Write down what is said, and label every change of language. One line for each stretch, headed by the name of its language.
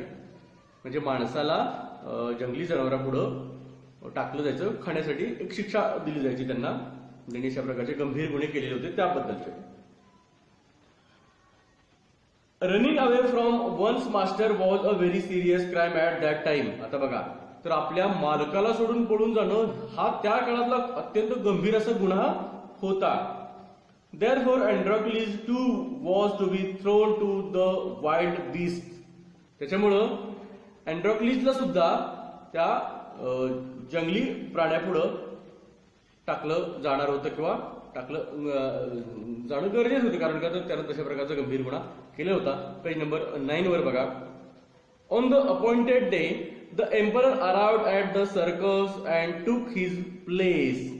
Marathi: म्हणजे माणसाला जंगली जनावरांपुढं टाकलं जायचं खाण्यासाठी, एक शिक्षा दिली जायची त्यांना, ज्यांनी अशा प्रकारचे गंभीर गुन्हे केलेले होते त्याबद्दलचे.
English: Running away from one's master was a very serious crime at that time.
Marathi: आता बघा, तर आपल्या मालकाला सोडून पळून जाणं हा त्या काळातला अत्यंत गंभीर असा गुन्हा होता.
English: Therefore, Androcles too was to be thrown to the wild beasts.
Marathi: त्याच्यामुळं अँड्रोक्लिसला सुद्धा त्या जंगली प्राण्यापुढं टाकलं जाणार होतं किंवा टाकलं जाणं गरजेचं होतं, कारण का तर त्यानं तशा प्रकारचा गंभीर गुन्हा केला होता. पेज नंबर 9 वर बघा.
English: On the appointed day the emperor arrived at the circus and took his place.